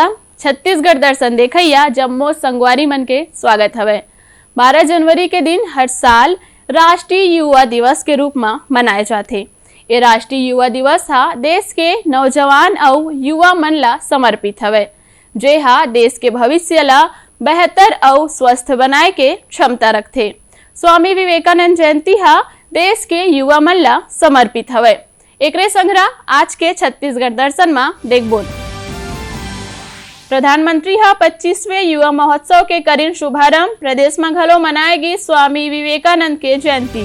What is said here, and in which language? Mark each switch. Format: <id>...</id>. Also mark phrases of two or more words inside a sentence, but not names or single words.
<hne>छत्तीसगढ़ दर्शन देखैया जम्मो संगवारी मन के स्वागत हवे। 12 जनवरी के दिन हर साल राष्ट्रीय युवा दिवस के रूप में मनाए जाते। ये राष्ट्रीय युवा दिवस हा देश के नौजवान और युवा मन ला समर्पित हवे, जे हा देश के भविष्य ला बेहतर और स्वस्थ बनाए के क्षमता रखते। स्वामी विवेकानंद जयंती हा देश के युवा मन ला समर्पित हवे। एकरे संग्रह आज के छत्तीसगढ़ दर्शन में देखबो। प्रधानमंत्री हा 25वें युवा महोत्सव के करीन शुभारंभ। प्रदेश में घलो मनाएगी स्वामी विवेकानंद के जयंती।</hne>